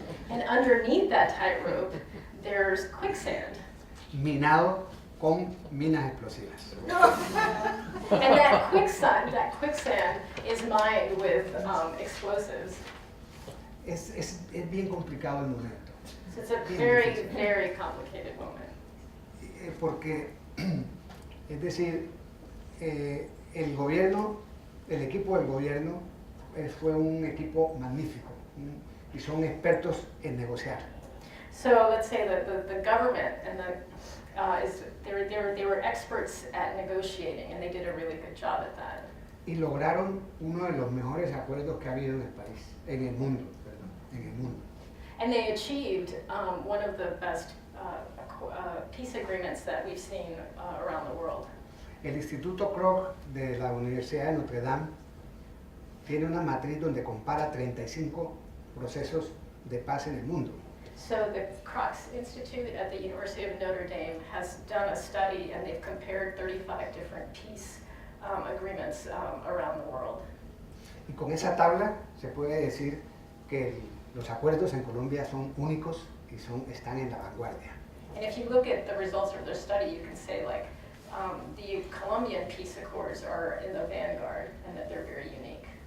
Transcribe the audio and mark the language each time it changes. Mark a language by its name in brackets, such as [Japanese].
[English] And underneath that tightrope, there's quicksand, [Spanish] Minado con minas explosivas. [English] And that quicksand is mined with explosives. [Spanish] Es bien complicado el momento, [English] So it's a very, very complicated moment. [Spanish] porque, es decir, el gobierno, el equipo del gobierno fue un equipo magnífico y son expertos en negociar. [English] So let's say that the government and they were experts at negotiating, and they did a really good job at that. [Spanish] Y lograron uno de los mejores acuerdos que ha habido en el país, en el mundo, perdón, en el mundo. [English] And they achieved one of the best peace agreements that we've seen around the world. [Spanish] El Instituto Kroc de la Universidad de Notre Dame tiene una matriz donde compara 35 procesos de paz en el mundo. [English] So the Crux Institute at the University of Notre Dame has done a study, and they've compared 35 different peace agreements around the world. [Spanish] Y con esa tabla se puede decir que los acuerdos en Colombia son únicos y están en la vanguardia. [English] And if you look at the results of their study, you can say like the Colombian peace accords are in the vanguard and that they're very unique.